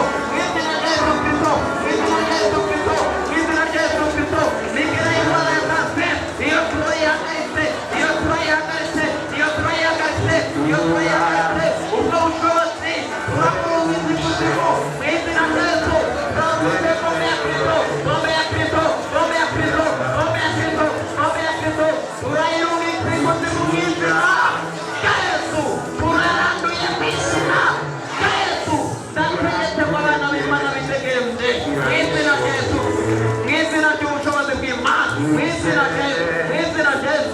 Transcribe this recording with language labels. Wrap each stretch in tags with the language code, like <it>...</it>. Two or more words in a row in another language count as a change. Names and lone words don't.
<rw>Mu izina rya Yesu Kristo. Mu izina rya Yesu Kristo. Mu izina rya Yesu Kristo. Nigira indwara ya kanseri. Iyo turayihagaritse. Iyo turayihagaritse. Iyo turayihagaritse. Iyo turayihagaritse. Ubwo bushobozi turaburumiza ikuzimu. Mu izina rya Yesu. Turavuze ngome ya Kristo. Ngome ya Kristo. Ngome ya Kristo. Ngome ya Kristo. Ngome ya Kristo. Turayirumiza ikuzimu mu izina rya Yesu. Turaranduye mu izina rya Yesu. Ndategetse ngo abana b'Imana bitegereze. Mu izina rya Yesu. Mu izina ry'ubushobozi bw'Imana. Mu izina rya Yesu. Mu izina rya Yesu.</rw>